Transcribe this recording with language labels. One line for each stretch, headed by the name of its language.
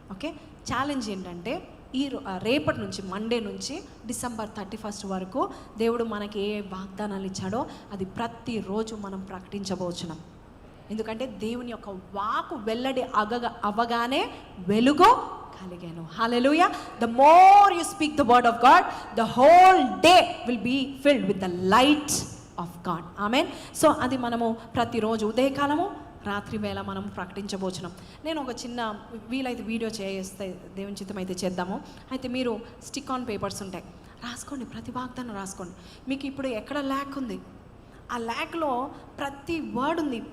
Telugu: Okay, challenge ఏంటంటే రేపటి నుంచి మండే నుంచి డిసెంబర్ 31 వరకు దేవుడు మనకి ఏ వాగ్దానాలు ఇచ్చాడో అది ప్రతిరోజు మనం ప్రకటించబోచున్నాం. ఎందుకంటే దేవుని యొక్క వాకు వెల్లడి అవగానే వెలుగు కలిగాను. హల్లెలూయా.
English: The more you speak the word of God, the whole day will be filled with the light of God. Amen.
Telugu: So అది మనము ప్రతిరోజు ఉదయకాలము రాత్రి వేళ మనం ప్రకటించబోచున్నాం. నేను ఒక చిన్న వీలైతే వీడియో చేస్తే దేవుని చిత్తం అయితే చేద్దాము. అయితే మీరు స్టిక్ ఆన్ పేపర్స్ ఉంటాయి, రాసుకోండి, ప్రతి వాగ్దానం రాసుకోండి. మీకు ఇప్పుడు ఎక్కడ ల్యాక్ ఉంది, ఆ ల్యాక్లో ప్రతి వర్డ్ ఉంది.